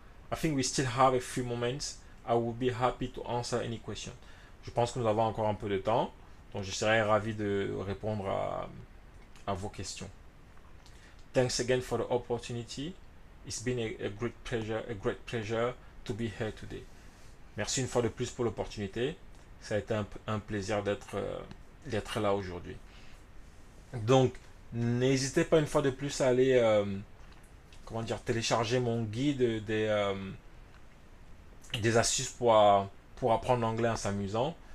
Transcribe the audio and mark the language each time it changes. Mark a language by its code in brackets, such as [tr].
[en] I think we still have a few moments. I will be happy to answer any question. [fr] Je pense que nous avons encore un peu de temps, donc je serai ravi de répondre à vos questions. [en] Thanks again for the opportunity. It's been a great pleasure to be here today. [fr] Merci une fois de plus pour l'opportunité. Ça a été un plaisir d'être là aujourd'hui. Donc, n'hésitez pas une fois de plus à aller télécharger mon guide des astuces pour apprendre l'anglais en s'amusant.